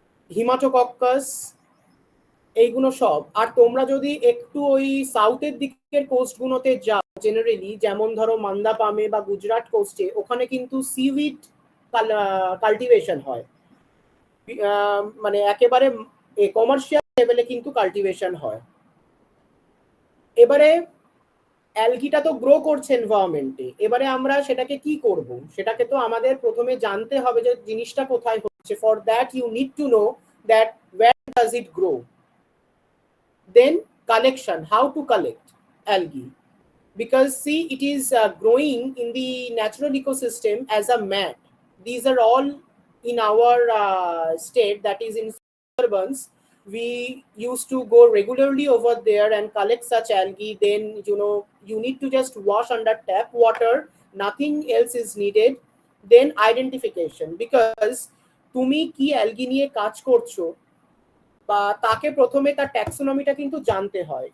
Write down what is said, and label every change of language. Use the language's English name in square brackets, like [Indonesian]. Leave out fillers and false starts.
[Bangla] হিমাটোকক্কাস, এইগুলো সব। আর তোমরা যদি একটু ওই সাউথের দিকের কোস্টগুলোতে যাও জেনারেলি, যেমন ধরো মান্দাপামে বা গুজরাট কোস্টে, ওখানে কিন্তু সিউইড কাল্টিভেশন হয়, মানে একেবারে কমার্শিয়াল লেভেলে কিন্তু কাল্টিভেশন হয়। এবারে অ্যালগিটা তো গ্রো করছে এনভায়রনমেন্টে, এবারে আমরা সেটাকে কি করব? সেটাকে তো আমাদের প্রথমে জানতে হবে যে জিনিসটা কোথায় হচ্ছে। [English] For that you need to know that where does it grow, then collection, how to collect algae, because see it is growing in the natural ecosystem as a mat. These are all in our state, that is in Suburbans. We used to go regularly over there and collect such algae. Then you need to just wash under tap water, nothing else is needed. Then identification, because [Bangla] তুমি কি algae নিয়ে কাজ করছো বা তাকে প্রথমে তার ট্যাক্সোনমিটা কিন্তু জানতে হয়।